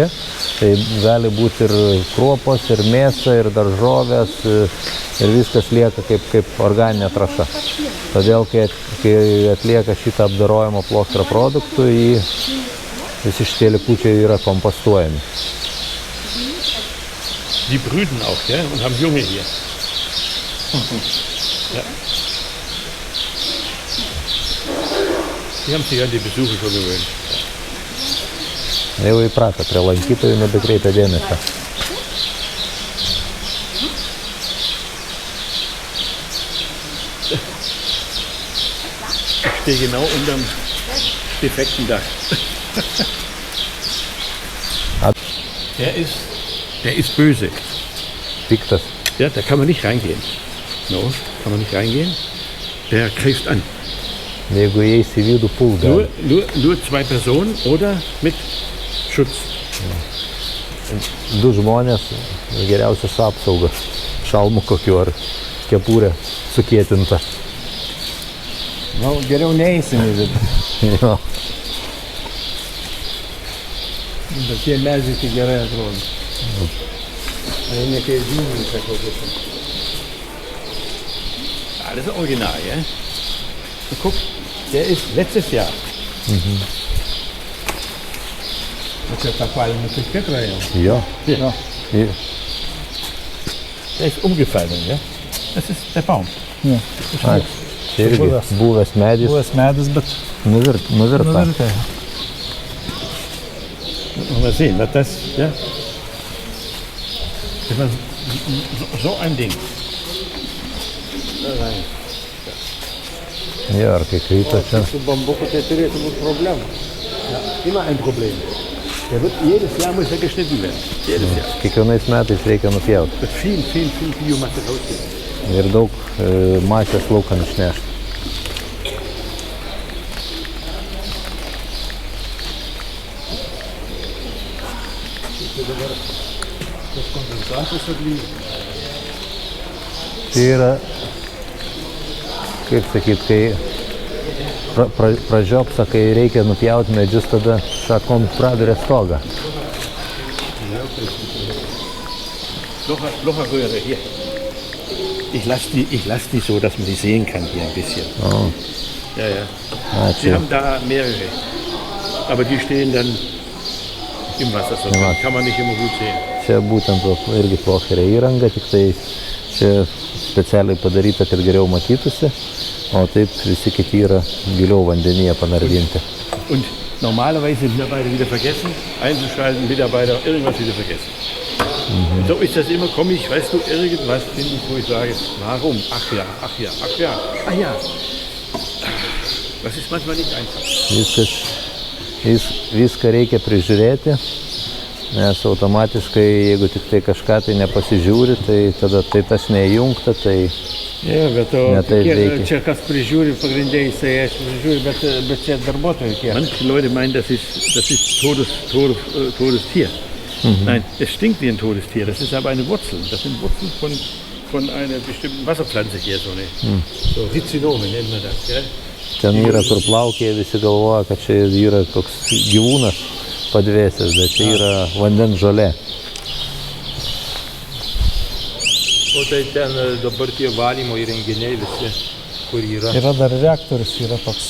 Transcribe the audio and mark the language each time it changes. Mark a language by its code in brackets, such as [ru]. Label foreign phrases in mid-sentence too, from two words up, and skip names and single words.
[lt] Tai gali būti ir kruopos, ir mėsa, ir daržovės, ir viskas lieka kaip organinė trąša. Todėl, kai atlieka šitą apdorojimo plokštrą produktų, visi šitie likučiai yra kompostuojami. [de] Die brüten auch, ja, und haben Junge hier. Ja. Die haben sich an die Besuche schon gewöhnt. [lt] Jau įpratę, prie lankytojų nebekreipia dėmesio. [de] Ich stehe genau unterm defekten Dach. Der ist böse. [lt] Piktas. [de] Ja, da kann man nicht reingehen. No, kann man nicht reingehen. Der greift an. [lt] Jeigu įeis į vidų, puls gali. [de] Nur zwei Personen oder mit Schutz. [lt] Du žmonės, geriausia su apsauga. Šalmu kokiu ar kepurė sukėtinta. Nu, geriau neįsim į vidų. Jo. Bet tie medžiai tai gerai atrodo. Tai ne kaip žymiai kokius. [de] Ah, das ist original, ja? Und guck, der ist letztes Jahr. [lt] O čia tą palmę tai tikrai jau. Jo. [de] Ja. [lt] Ir [de] Der ist umgefallen, ja? Das ist der Baum. [lt] Ai, čia irgi buvęs medis, Buvęs medis, bet nuvirta. nuvirtė. [de] Mal sehen, was das, ja? Das war so ein Ding. Da rein. [lt] Jo, ar kai krito čia. Su bambuku tai turėtų būti problema. [de] Immer ein Problem. Der wird jedes Jahr muss er geschnitten werden. Jedes Jahr. [lt] Kiekvienais metais reikia nupjauti. [de] Wird viel Biomasse rausgehen. [lt] Ir daug masės laukan išnešti. Tai yra, kaip sakyt, kai pražiopsa, kai reikia nupjauti medžius, tada šakom praduria stogą. [de] Locherröhre hier. Ich lass die so, dass man die sehen kann hier ein bisschen. [lt] O, [de] Ja. Sie [lt] ačiū. [de] haben da mehrere. Aber die stehen dann im Wasser, so Im Wasser. kann man nicht immer gut sehen. [lt] Čia būtent irgi plocherė įranga, tik tai čia specialiai padaryta, kad geriau matytųsi, o taip visi kiti yra giliau vandenyje panardinti. [de] Und normalerweise Mitarbeiter wieder vergessen, einzuschalten, Mitarbeiter irgendwas wieder vergessen. Und so ist das immer, komme ich, weißt du, irgendwas finde ich, wo ich sage, warum? Ach ja. Das ist manchmal nicht einfach. [lt] Viską reikia prižiūrėti, nes automatiškai, jeigu tik tai kažką tai nepasižiūri, tai tada tai tas neįjungta, tai [de] Ja, bet [lt] Ne taip veikia. čia kas prižiūri, pagrindė jisai aš prižiūri, bet čia darbuotojai kiek. [de] Manche Leute meinen, das ist totes Tier. Nein, es stinkt wie ein totes Tier, das ist aber eine Wurzel. Das sind Wurzeln von einer bestimmten Wasserpflanze hier, so Rhizinome nennt man das. Ja? [lt] ten yra kur plaukėja, visi galvoja, kad čia yra koks gyvūnas padvėsęs, bet čia yra vandens žolė. O tai ten dabar tie valymo įrenginiai visi, kur yra. Yra dar reaktorius, yra toks.